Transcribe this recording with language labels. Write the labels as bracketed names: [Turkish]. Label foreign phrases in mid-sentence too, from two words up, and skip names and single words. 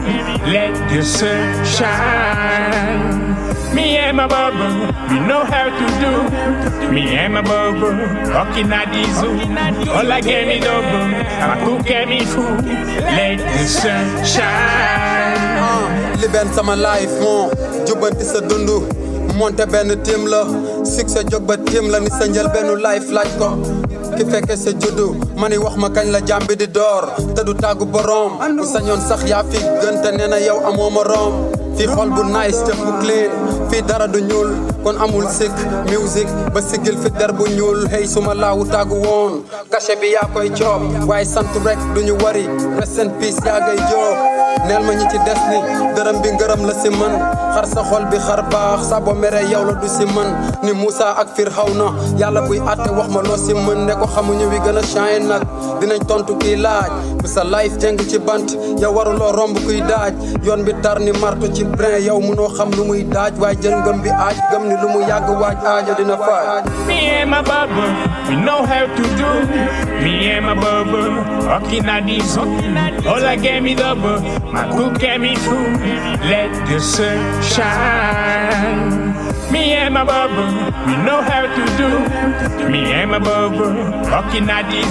[English] Let the sun shine. Me and my bubble, we know how to do. Me and my bubble, walking at this. All I get me double, my cook get me food. Let the sun shine. [Wolof] Liben sama life mo, jubanti sa dundu. Monte benn team la, succès jóg ba team la ni sa njël benn life laaj ko. Ki fekke sa juddu, mani wax ma kañ la jàmbi di door, te du tàggu borom. Bu sañoon sax yaa fi gën te nee na yow amoo morom. Fii xol bu nice te bu clean, fii dara du ñuul, kon amul sikk music ba sigil fi der bu ñuul. Hey suma laawu tàggu woon, cachet bi yaa koy coob, waaye sant rek duñu wari, [English] rest in peace [Wolof] yaa ngay joob. Neel ma ñi ci des ni dërëm bi ngërëm la si man, xar sa xol bi xar baax sa bo mere yow la du si man. Ni Moussa ak Firawna yàlla buy àtte wax ma loo si mën, ne ko xamuñu wi gën a shine nag dinañ tontu kii laaj. Bu sa life jeng ci bant yow waruloo romb kuy daaj, yoon bi tar ni marto ci brin yow mënoo xam lu muy daaj, waaye jël ngëm bi aaj gëm ni lu mu yàgg waaj aajo dina faaj. [English] Me and my bubble, we know how to do. Me and my bubble, walking at this. All I get me double, my cook get me food. Let the sun shine. Me and my bubble, we know how to do. Me and my bubble, walking at this.